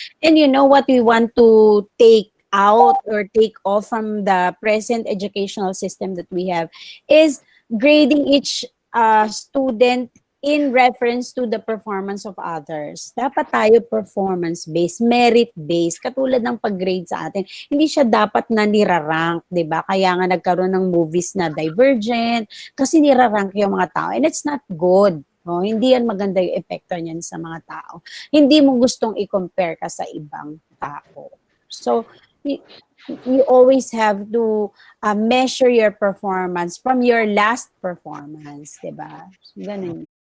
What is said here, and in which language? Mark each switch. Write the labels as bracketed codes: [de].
[en] And you know what we want to take out or take off from the present educational system that we have is grading each student in reference to the performance of others. [tl] Dapat tayo performance-based, merit-based, katulad ng pag-grade sa atin. Hindi siya dapat na nirarank, di ba? Kaya nga nagkaroon ng movies na Divergent, kasi nirarank yung mga tao. [en] And it's not good. [tl] No? Hindi yan maganda yung epekto niyan sa mga tao. Hindi mo gustong i-compare ka sa ibang tao. [en] So, you always have to measure your performance from your last performance, di ba? So, ganun.